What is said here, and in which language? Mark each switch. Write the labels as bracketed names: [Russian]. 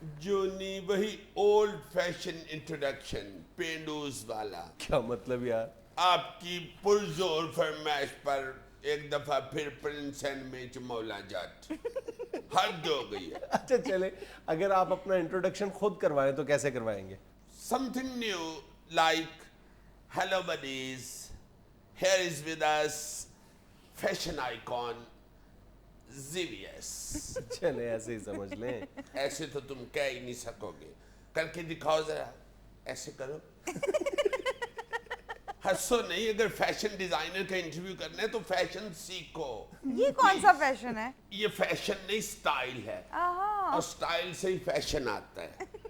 [Urdu] جونی وہی old fashion introduction پینڈوز والا. کیا مطلب یار؟ آپ کی پرزور فرمائش پر ایک دفعہ پھر پرنس اینڈ میچ مولا جٹ حد ہو گئی ہے. اچھا چلے, اگر آپ اپنا انٹروڈکشن خود کروائیں تو کیسے کروائیں گے؟ [English] Something new like hello buddies, here is with us fashion icon ZVS. [Urdu] چلے ایسے ہی سمجھ لیں. ایسے تو تم کہہ ہی نہیں سکو گے, کر کے دکھاؤ ذرا, ایسے کرو. ہنسو نہیں, اگر فیشن ڈیزائنر کا انٹرویو کرنا ہے تو فیشن سیکھو. یہ کون سا فیشن ہے؟ یہ فیشن نہیں سٹائل ہے, اور سٹائل سے ہی فیشن آتا ہے.